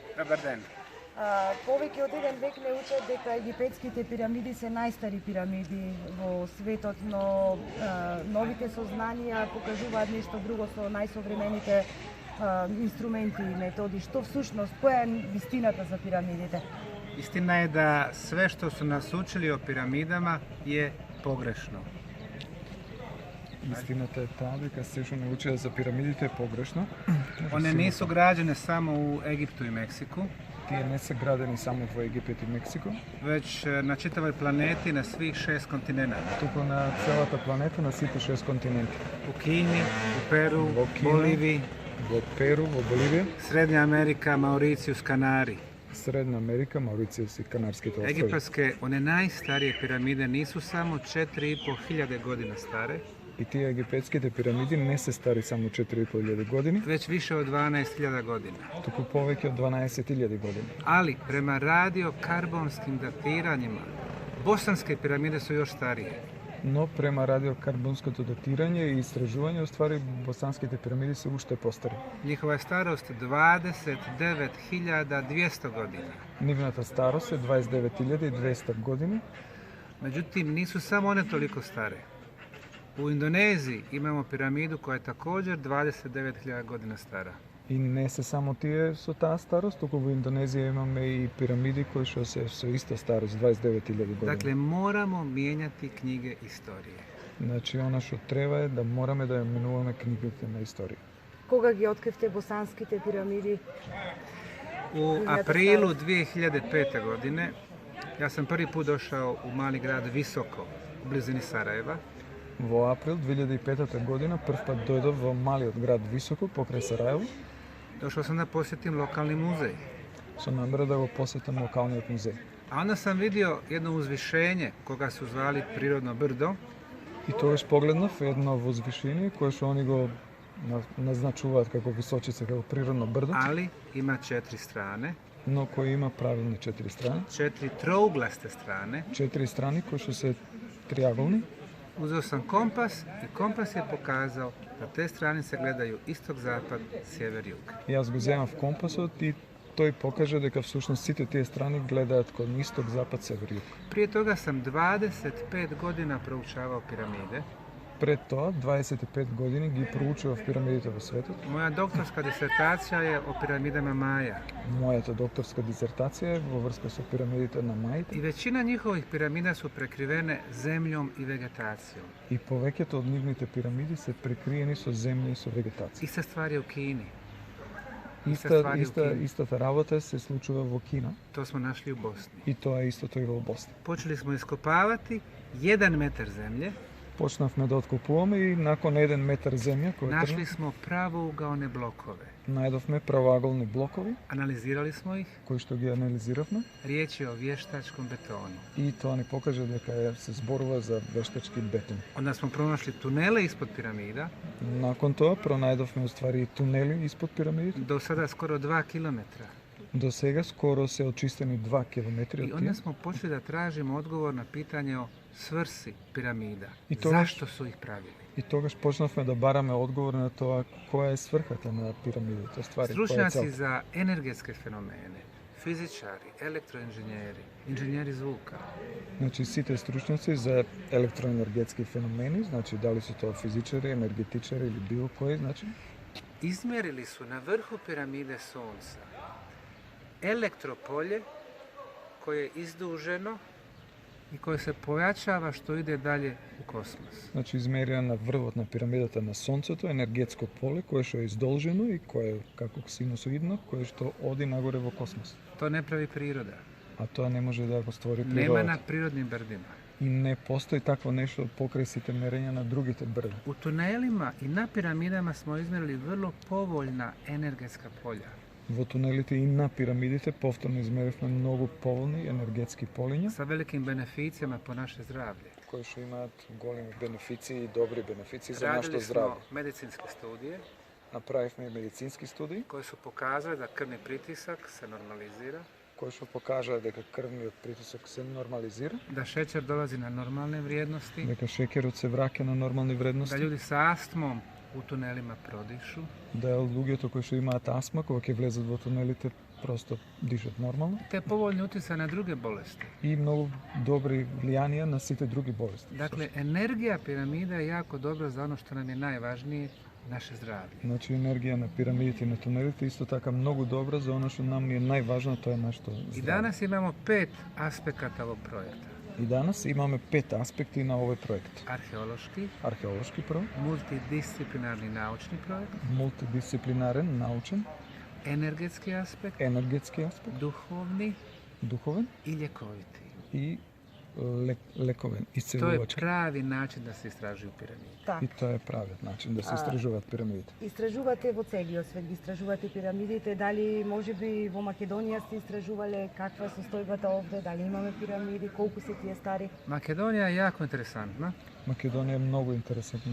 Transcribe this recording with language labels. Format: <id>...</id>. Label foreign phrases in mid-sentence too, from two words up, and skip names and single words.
<bs>Dobar dan.</bs> <mk>Повеќе од еден век не учат дека египетските пирамиди се најстари пирамиди во светот, но новите сознанија покажуваат нешто друго со најсовремените инструменти и методи. Што всушност, која е вистината за пирамидите?</mk> <bs>Istina je da sve što su nas učili o piramidama je pogrešno.</bs> <mk>Истината е таа дека се што не учеа за пирамидите е погрешно.</mk> <bs>One nisu građene samo u Egiptu i Meksiku,</bs> <mk>Тие не се градени само во Египет и Мексико,</mk> <bs>već na čitavoj planeti na svih 6 kontinenata.</bs> <mk>туку на целата планета, на сите 6 континенти.</mk> <bs>U Kini, u Peru,</bs> <mk>Во Кина.</mk> <bs>Boliviji,</bs> <mk>Во Перу, во Боливија,</mk> <bs>Srednja Amerika, Mauricijus, Kanari.</bs> <mk>Средна Америка, Маурицијус и Канарските острови.</mk> <bs>Egipatske, one najstarije piramide nisu samo 4.500 godina stare,</bs> <mk>И тие египетските пирамиди не се стари само 4.500 години,</mk> <bs>već više od 12.000 godina.</bs> <mk>туку повеќе од 12.000 години.</mk> <bs>Ali prema radiokarbonskim datiranjima, bosanske piramide su još starije.</bs> <mk>Но према радиокарбонското датирање и истражување, уствари босанските пирамиди се уште постари.</mk> <bs>Njihova je starost 29.200 godina.</bs> <mk>Нивната старост е 29.200 години,</mk> <bs>Međutim, nisu samo one toliko stare. U Indoneziji imamo piramidu koja je također 29.000 godina stara.</bs> <mk>и не се само тие со таа старост, туку во Индонезија имаме и пирамиди кои што се со иста старост, 29.000 години.</mk> <bs>Dakle, moramo mijenjati knjige istorije.</bs> <mk>Значи, она што треба е да мораме да ја менуваме книгите на историја. Кога ги откривте босанските пирамиди?</mk> <bs>U aprilu 2005. godine ja sam prvi put došao u mali grad Visoko, u blizini Sarajeva.</bs> <mk>Во април 2005 година првпат дојдов во малиот град Високо, покрај Сараево,</mk> <bs>Došao sam da posjetim lokalni muzej.</bs> <mk>со намера да го посетам локалниот музеј.</mk> <bs>A onda sam vidio jedno uzvišenje koga su zvali Prirodno brdo.</bs> <mk>И тогаш погледнав едно возвишение кое што они го назначуваат како височица, како природно брдо,</mk> <bs>Ali ima 4 strane,</bs> <mk>но кој има правилни 4 страни.</mk> <bs>4 trouglaste strane.</bs> <mk>4 страни кои што се триаголни.</mk> <bs>Uzeo sam kompas i kompas je pokazao da te stranice gledaju istok-zapad, sjever-jug.</bs> <mk>Јас го земав компасот и тој покажа дека всушност сите тие страни гледаат кон исток, запад, север, југ.</mk> <bs>Prije toga sam 25 godina proučavao piramide.</bs> <mk>Пред тоа, 25 години ги проучував пирамидите во светот.</mk> <bs>Moja doktorska disertacija je o piramidama Maja.</bs> <mk>Мојата докторска дисертација е во врска со пирамидите на</mk> <bs>I</bs> <mk>Маите</mk> <bs>većina njihovih piramida su prekrivene zemljom i vegetacijom.</bs> <mk>и повеќето од нивните пирамиди се прекриени со земја и со вегетација.</mk> <bs>Ista stvar je u Kini. Ista stvar je u Kini.</bs> <mk>Истата работа се случува во Кина</mk> <bs>To smo našli u Bosni.</bs> <mk>и тоа е истото и во Босна.</mk> <bs>Počeli smo iskopavati 1 metar zemlje.</bs> <mk>Почнавме да откопуваме и након 1 метар земја која</mk> <bs>Našli smo pravougaone blokove.</bs> <mk>најдовме правоаголни блокови</mk> <bs>Analizirali smo ih.</bs> <mk>кои што ги анализиравме</mk> <bs>Riječ je o vještačkom betonu.</bs> <mk>и тоа ни покажа дека се зборува за вештачки бетон.</mk> <bs>Onda smo pronašli tunele ispod piramida.</bs> <mk>Након тоа пронајдовме уствари тунели испод пирамидите.</mk> <bs>Do sada skoro 2 kilometra.</bs> <mk>До сега скоро се очистени 2 километри</mk> <bs>I</bs> <mk>од</mk> <bs>onda</bs> <mk>тие.</mk> <bs>smo počeli da tražimo odgovor na pitanje o svrsi piramida. I to- Zašto su ih pravili?</bs> <mk>И тогаш почнавме да бараме одговор на тоа која е сврхата на пирамидите, ствари, која е</mk> <bs>Stručnjaci</bs> <mk>цел.</mk> <bs>za energetske fenomene, fizičari, elektroinženjeri, inženjeri zvuka,</bs> <mk>Значи сите стручњаци за електроенергетски феномени, значи дали се тоа физичари, енергетичари или било кој, значи</mk> <bs>izmjerili su na vrhu piramide Sunca elektropolje koje je izduženo i koje se pojačava što ide dalje u kosmos.</bs> <mk>Значи измерија на врвот на пирамидата на Сонцето енергетско поле кое што е издолжено и кое е како синусоидно, кое што оди нагоре во космос.</mk> <bs>To ne pravi priroda.</bs> <mk>А тоа не може да го створи</mk> <bs>Nema</bs> <mk>природата.</mk> <bs>na prirodnim brdima.</bs> <mk>И не постои такво нешто покрај сите мерења на другите брда.</mk> <bs>U tunelima i na piramidama smo izmjerili vrlo povoljna energetska polja.</bs> <mk>Во тунелите и на пирамидите повторно измеривме многу поволни енергетски полиња,</mk> <bs>sa velikim beneficijama po naše zdravlje.</bs> <mk>кои што имаат големи бенефиции и добри бенефиции за</mk> <bs>Radili</bs> <mk>нашето</mk> <bs>smo</bs> <mk>здравје.</mk> <bs>medicinske studije</bs> <mk>Направивме медицински студии</mk> <bs>koje su pokazale da krvni pritisak se normalizira,</bs> <mk>кои што покажаа дека крвниот притисок се нормализира,</mk> <bs>da šećer dolazi na normalne vrijednosti,</bs> <mk>дека шеќерот се враќа на нормални</mk> <bs>da</bs> <mk>вредности,</mk> <bs>ljudi sa astmom u tunelima prodišu,</bs> <mk>да луѓето кои што имаат астма кога ќе влезат во тунелите просто дишат нормално</mk> <bs>Te povoljni utjecaj na druge bolesti.</bs> <mk>и много добри влиянија на сите други болести.</mk> <bs>Dakle, energija piramida je jako dobra za ono što nam je najvažnije, naše zdravlje.</bs> <mk>Значи енергија на пирамидите и на тунелите исто така многу добра за оно што нам е најважно, тоа е нашето</mk> <bs>I</bs> <mk>здравје.</mk> <bs>danas imamo 5 aspekata ovog projekta.</bs> <mk>И данас имаме 5 аспекти на овој проект.</mk> <bs>Arheološki,</bs> <mk>Археолошки проект,</mk> <bs>multidisciplinarni naučni projekt,</bs> <mk>мултидисциплинарен, научен,</mk> <bs>energetski aspekt,</bs> <mk>енергетски аспект,</mk> <bs>duhovni</bs> <mk>духовен</mk> <bs>i ljekoviti.</bs> <mk>и лековен,</mk> <bs>To je</bs> <mk>исцелувачки.</mk> <bs>pravi način da se istražuju piramide.</bs> <mk>Так. И тоа е правиот начин да се истражуваат пирамидите. Истражувате во целиот свет, ги истражувате пирамидите, дали можеби во Македонија сте истражувале каква е состојбата овде, дали имаме пирамиди, колку се тие стари?</mk> <bs>Makedonija je jako interesantna.</bs> <mk>Македонија е многу интересантна</mk>